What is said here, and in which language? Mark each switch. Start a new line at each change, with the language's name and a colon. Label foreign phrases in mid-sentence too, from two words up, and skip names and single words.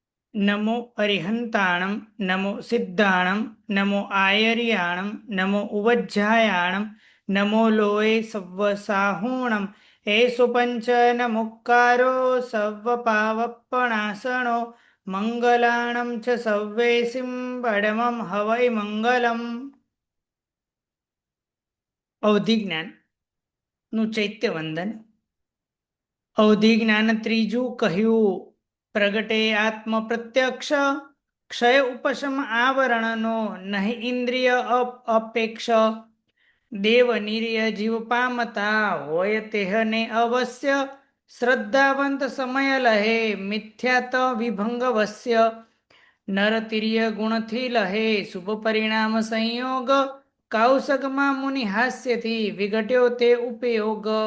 Prakrit languages: नमो अरिहंताणं नमो सिद्धाणं नमो आयर्याणं नमो उवज्झायाणं नमो लोये सव्वसाहूणं एषु पञ्च नमुक्कारो सव्वपावप्पणासनो मंगलाणम च सव्वेसिम पडमम हवै मंगलम.
Gujarati: અવધિ જ્ઞાન નું ચૈત્ય વંદન. અવધિ જ્ઞાન ત્રીજું કહ્યું. પ્રગટે આત્મ પ્રત્યક્ષ ક્ષય ઉપશમ આવરણનો નહીં ઇન્દ્રિય અપેક્ષ દેવ નિર્ય જીવ પામતા હોય તેહને અવશ્ય શ્રદ્ધાવંત સમય લહે મિથ્યાત વિભંગ વસ્ય નર તિર્ય ગુણથી લહે શુભ પરિણામ સંયોગ કૌશકમાં મુનિ હાસ્યથી વિઘટ્યો તે ઉપયોગ.